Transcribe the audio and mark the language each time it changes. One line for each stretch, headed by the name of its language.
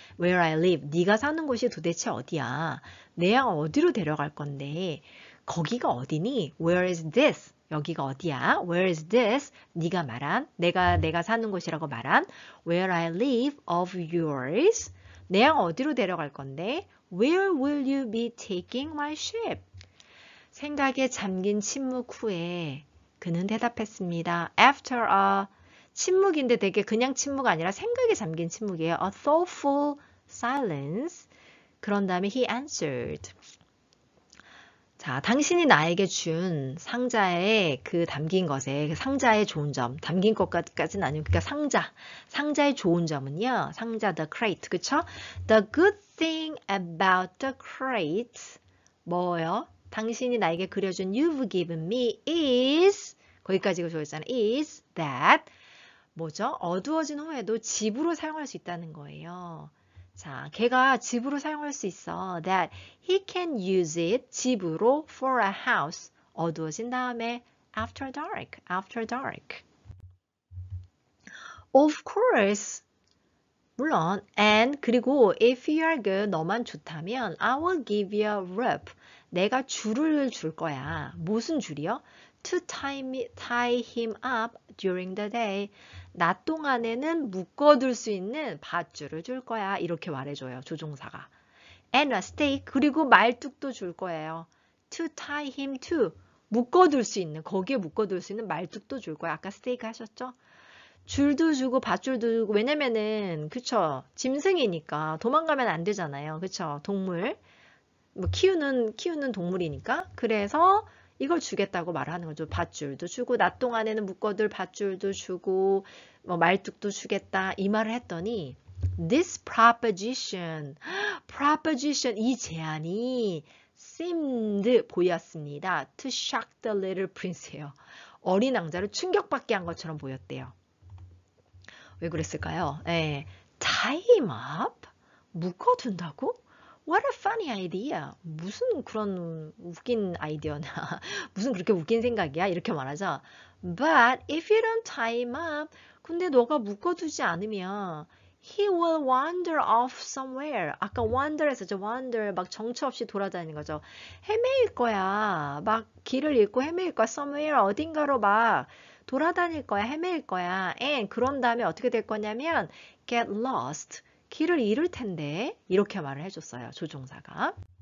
English: Where I live,
Korean: 네가 사는 곳이 도대체 어디야? 내 양 어디로 데려갈 건데? 거기가 어디니?
English: Where is this?
Korean: 여기가 어디야?
English: Where is this?
Korean: 네가 말한, 내가 사는 곳이라고 말한
English: Where I live of yours.
Korean: 내 양 어디로 데려갈 건데?
English: Where will you be taking my ship?
Korean: 생각에 잠긴 침묵 후에 그는 대답했습니다.
English: After a
Korean: 침묵인데 되게 그냥 침묵 아니라 생각에 잠긴 침묵이에요.
English: A thoughtful silence.
Korean: 그런 다음에
English: he answered.
Korean: 자, 당신이 나에게 준 상자에 그 담긴 것에 그 상자의 좋은 점, 담긴 것까지는 아니고 그러니까 상자의 좋은 점은요. 상자 the crate, 그쵸?
English: The good thing about the crate 뭐요?
Korean: 당신이 나에게 그려준
English: you've given me is
Korean: 거기까지 좋았잖아요.
English: is that
Korean: 뭐죠? 어두워진 후에도 집으로 사용할 수 있다는 거예요. 자, 걔가 집으로 사용할 수 있어.
English: That he can use it 집으로 for a house.
Korean: 어두워진 다음에
English: after dark. After dark. Of course.
Korean: 물론
English: and
Korean: 그리고
English: if you are good
Korean: 너만 좋다면
English: I will give you a rope.
Korean: 내가 줄을 줄 거야. 무슨 줄이요?
English: To tie him up during the day.
Korean: 낮 동안에는 묶어둘 수 있는 밧줄을 줄 거야. 이렇게 말해줘요. 조종사가.
English: And a stake.
Korean: 그리고 말뚝도 줄 거예요.
English: To tie him to.
Korean: 묶어둘 수 있는, 거기에 묶어둘 수 있는 말뚝도 줄 거야. 아까 스테이크 하셨죠? 줄도 주고 밧줄도 주고 왜냐면은 그쵸 짐승이니까 도망가면 안 되잖아요. 그쵸 동물 뭐 키우는 동물이니까 그래서 이걸 주겠다고 말하는 거죠. 밧줄도 주고 낮 동안에는 묶어둘 밧줄도 주고 뭐 말뚝도 주겠다 이 말을 했더니
English: this proposition
Korean: 이 제안이
English: seemed
Korean: 보였습니다.
English: To shock the little prince예요.
Korean: 어린 왕자를 충격받게 한 것처럼 보였대요. 왜 그랬을까요? 네.
English: Tie him up?
Korean: 묶어둔다고?
English: What a funny idea.
Korean: 무슨 그런 웃긴 아이디어나 무슨 그렇게 웃긴 생각이야? 이렇게 말하죠.
English: But if you don't tie him up,
Korean: 근데 너가 묶어두지 않으면
English: he will wander off somewhere.
Korean: 아까 wander 했었죠. wander 막 정처 없이 돌아다니는 거죠. 헤매일 거야. 막 길을 잃고 헤매일 거야.
English: somewhere
Korean: 어딘가로 막 돌아다닐 거야, 헤매일 거야.
English: And
Korean: 그런 다음에 어떻게 될 거냐면
English: get lost.
Korean: 길을 잃을 텐데 이렇게 말을 해줬어요. 조종사가.